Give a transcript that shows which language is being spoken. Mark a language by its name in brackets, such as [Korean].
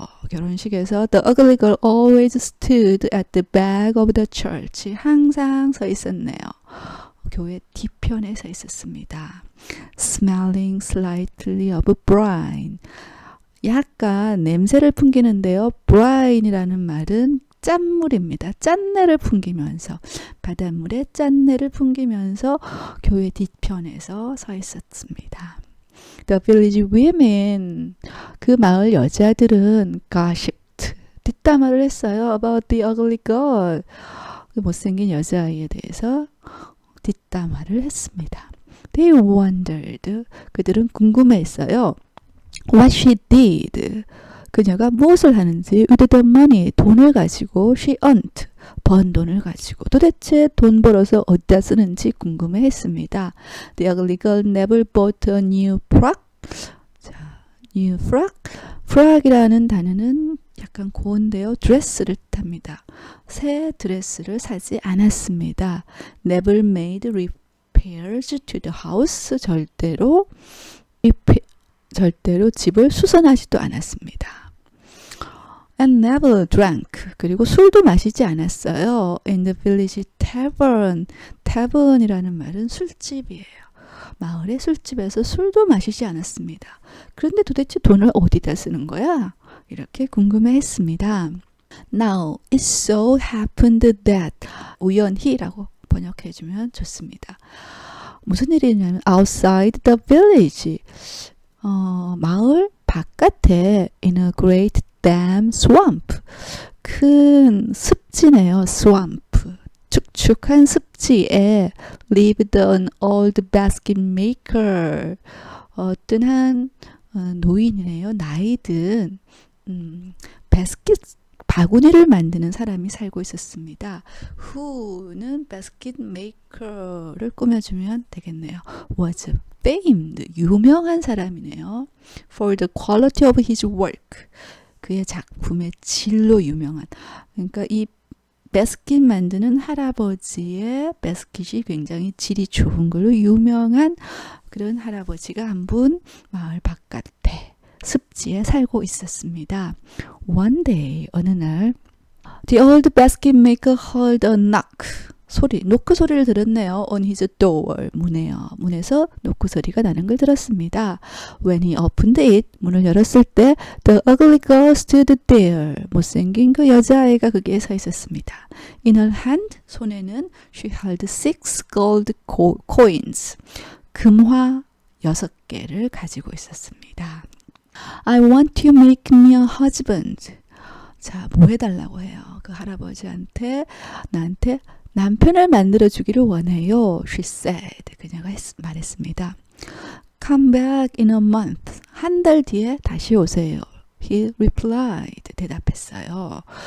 [Korean] 결혼식에서 [English] the ugly girl always stood at the back of the church. [Korean] 항상 서 있었네요. 교회 뒤편에 서 있었습니다. [English] Smelling slightly of brine. [Korean] 약간 냄새를 풍기는데요. brine이라는 말은 짠물입니다. 짠내를 풍기면서, 바닷물에 짠내를 풍기면서 교회 뒤편에서 서 있었습니다. [English] The village women. [Korean] 그 마을 여자들은 [English] gossiped. [Korean] 뒷담화를 했어요. [English] About the ugly girl. [Korean] 못생긴 여자아이에 대해서 뒷담화를 했습니다. [English] They wondered. [Korean] 그들은 궁금해했어요. [English] What she did. [Korean] 그녀가 무엇을 하는지 [English] with the money. [Korean] 돈을 가지고 [English] she earned. [Korean] 번 돈을 가지고 도대체 돈 벌어서 어디다 쓰는지 궁금해했습니다. [English] The ugly girl never bought a new frock. [Korean] 자, new frock. frock이라는 단어는 약간 고운데요. 드레스를 뜻합니다. 새 드레스를 사지 않았습니다. [English] Never made repairs to the house. [Korean] 절대로 집을 수선하지도 않았습니다. [English] And never drank. [Korean] 그리고 술도 마시지 않았어요. [English] In the village tavern. [Korean] tavern이라는 말은 술집이에요. 마을의 술집에서 술도 마시지 않았습니다. 그런데 도대체 돈을 어디다 쓰는 거야? 이렇게 궁금해했습니다. [English] Now it so happened that [Korean] 우연히라고 번역해주면 좋습니다. 무슨 일이냐면 [English] outside the village [Korean] 마을 바깥에 [English] in a great damn swamp [Korean] 큰 습지네요. [English] swamp [Korean] 축축한 습지에 [English] lived an old basket maker [Korean] 어떤 한 노인이네요. 나이든 바스켓 바구니를 만드는 사람이 살고 있었습니다. who는 basket maker를 꾸며주면 되겠네요. [English] was famed [Korean] 유명한 사람이네요. [English] for the quality of his work [Korean] 그의 작품의 질로 유명한 그러니까 이 바스켓 만드는 할아버지의 바스켓이 굉장히 질이 좋은 걸로 유명한 그런 할아버지가 한 분 마을 바깥에 습지에 살고 있었습니다. [English] One day [Korean] 어느 날 [English] The old basket maker heard a knock [Korean] 노크 소리를 들었네요. [English] On his door [Korean] 문에요. 문에서 노크 소리가 나는 걸 들었습니다. [English] When he opened it [Korean] 문을 열었을 때 [English] The ugly girl stood there [Korean] 못생긴 그 여자아이가 거기에 서 있었습니다. [English] In her hand [Korean] 손에는 [English] she held 6 gold coins [Korean] 금화 6개를 가지고 있었습니다. [English] I want to make me a husband. [Korean] 자, 뭐 해달라고 해요? 그 할아버지한테 나한테 남편을 만들어주기를 원해요. [English] She said. [Korean] 그녀가 말했습니다. [English] Come back in a month. [Korean] 한 달 뒤에 다시 오세요. [English] He replied. [Korean] 대답했어요.